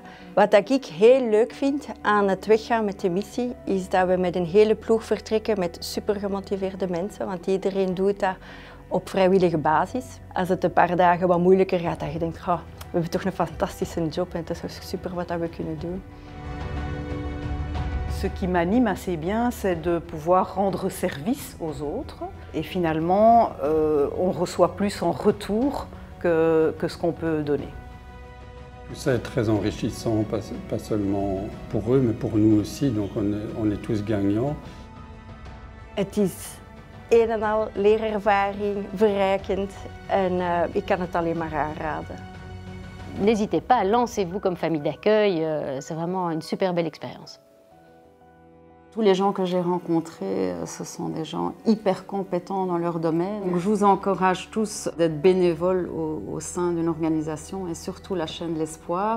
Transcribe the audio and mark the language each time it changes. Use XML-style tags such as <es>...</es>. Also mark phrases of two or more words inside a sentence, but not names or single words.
<nl>Wat ik heel leuk vind aan het weggaan met de missie, is dat we met een hele ploeg vertrekken met super gemotiveerde mensen, want iedereen doet dat op vrijwillige basis. Als het een paar dagen wat moeilijker gaat, dan je denkt, we hebben toch een fantastische job en het is super wat we kunnen doen.</nl> <fr>Ce qui m'anime assez bien, c'est de pouvoir rendre service aux autres. Et finalement, on reçoit plus en retour que ce qu'on peut donner. Tout ça est très enrichissant, pas seulement pour eux, mais pour nous aussi. Donc on est tous gagnants.</fr> <nl>Het is een en al leerervaring, verrijkend en ik kan het alleen maar aanraden.</nl> <fr>N'hésitez pas, lancez-vous comme famille d'accueil, c'est vraiment une super belle expérience. Tous les gens que j'ai rencontrés, ce sont des gens hyper compétents dans leur domaine. Donc, je vous encourage tous d'être bénévoles au sein d'une organisation et surtout la chaîne de l'Espoir.</fr>